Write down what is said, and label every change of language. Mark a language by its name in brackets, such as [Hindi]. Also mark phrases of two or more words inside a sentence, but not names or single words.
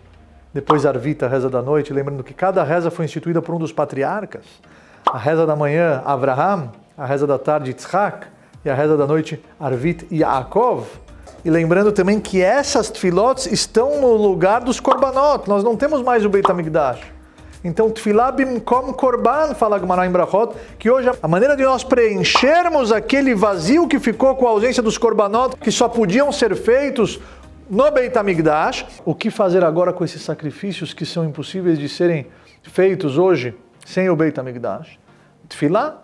[Portuguese] Depois Arvita, a reza da noite. Lembrando que cada reza foi instituída por um dos patriarcas. A reza da manhã, Avraham. A reza da tarde, Yitzhak. E a reza da noite, Arvit e Yaakov. E lembrando também que essas tefilot estão no lugar dos korbanot. Nós não temos mais o Beit HaMikdash. Então, [Hebrew] תפילה במקום קרבן, [Portuguese] fala Gemara em Brachot, que hoje a maneira de nós preenchermos aquele vazio que ficou com a ausência dos korbanot, que só podiam ser feitos no Beit HaMikdash. O que fazer agora com esses sacrifícios que são impossíveis de serem feitos hoje sem o Beit HaMikdash? Tefilá.